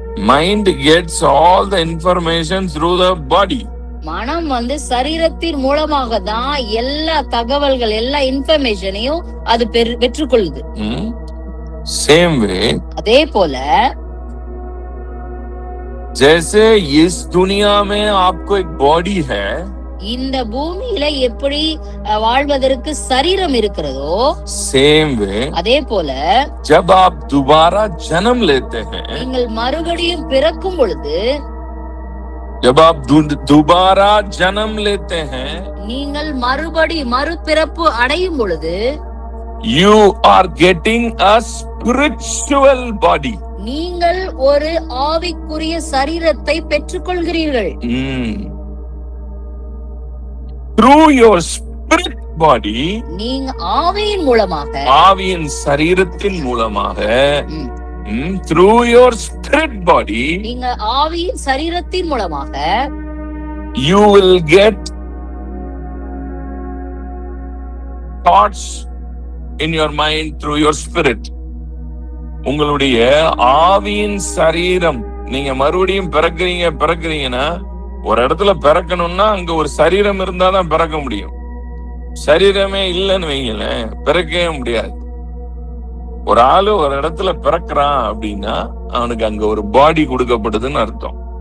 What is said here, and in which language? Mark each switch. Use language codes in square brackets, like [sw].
[en] Mind gets all the information through the body. [ta] மனம் சரீரத்தின் மூலமாக தான் எல்லா தகவல்கள், எல்லா இன்ஃபர்மேஷனையும் அது பெற்றுக்கொள்ளுது. [en] Same way, [ta] அதே போல [hi] जैसे इस दुनिया में आपको एक बॉडी है, [ta] இந்த பூமியில எப்படி வாழ்வதற்கு சரீரம் இருக்கிறதோ, [en] same way, [ta] அதே போல [hi] जब आप दोबारा जन्म लेते हैं, [ta] நீங்கள் மறுபடியும் பிறக்கும் பொழுது, [hi] जब आप दोबारा जन्म लेते हैं, [ta] நீங்கள் மறுபிறப்பு அடையும் பொழுது, [en] you are getting a spiritual body. [ta] நீங்கள் ஒரு ஆவிக்குரிய சரீரத்தை பெற்றுக்கொள்கிறீர்கள். [en] Through your spirit body, [ta] நீங்க ஆவியின் மூலமாக, ஆவியின் சரீரத்தின் மூலமாக, [en] through your spirit body, [ta] நீங்க ஆவியின் சரீரத்தின் மூலமாக, [en] you will get thoughts in your mind through your spirit. [ta] உங்களுடைய ஆவியின் சரீரம், நீங்க மறுபடியும் பிறக்கிறீங்கன்னா, ஒரு இடத்துல பிறக்கணும்னா அங்க ஒரு சரீரம் இருந்தாதான் பிறக்க முடியும். சரீரமே இல்லைன்னு வைங்களேன், பிறக்கவே முடியாது. ஒரு ஆளு ஒரு இடத்துல பிறக்கிறான் அப்படின்னா அவனுக்கு அங்க ஒரு பாடி கொடுக்கப்படுதுன்னு அர்த்தம்.